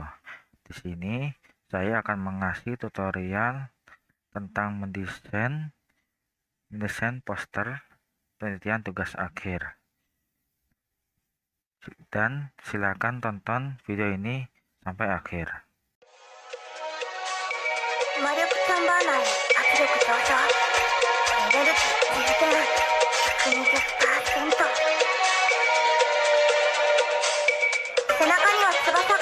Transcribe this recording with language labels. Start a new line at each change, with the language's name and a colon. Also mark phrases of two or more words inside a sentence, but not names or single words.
Indonesian: Di sini saya akan mengasih tutorial tentang mendesain poster penelitian tugas akhir. Dan silakan tonton video ini sampai akhir.
Japanese: 魔力看板内圧力上昇エネルギー充電 120% 背中には翼が